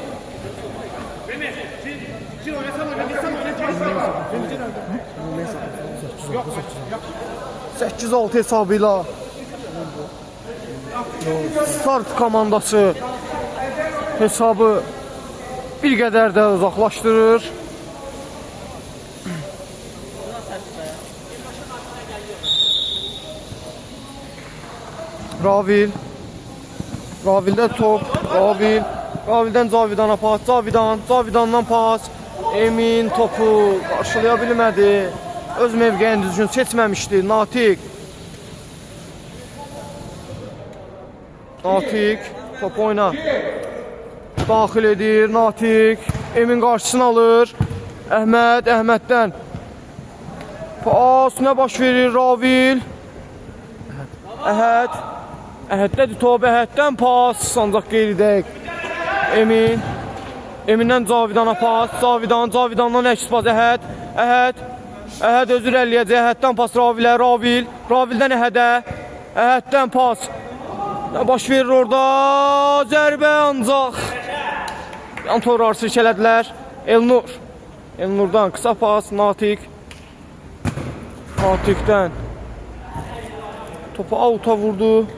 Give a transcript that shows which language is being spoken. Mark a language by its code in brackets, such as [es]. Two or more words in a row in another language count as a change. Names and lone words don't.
[az] 8-6 hesabıyla Start komandası hesabı bir qədər də uzaqlaşdırır. Ravildə top. Ravildən Cavidana pas. Cavidandan pas. Emin topu qarşılaya bilmədi. Öz mövqeyini düzgün seçməmişdi. Natiq top oyna. Daxil edir Natiq. Emin qarşısını alır. Əhməddən pas, nə baş verir? Ravil. Əhəddədir top. Əhəddən pas. Ancaq qeyri-dəqiq. Emindən Cavidana pas. Cavidandan əks pas. Əhəd özü irəliyəcək. Əhəddən pas Ravilə. Ravildən Əhədə. Əhəddən pas. Nə baş verir orada? Zərbə ancaq. Yan torlar sirkələdilər. Elnurdan qısa pas. Natiqdən topu avuta vurdu.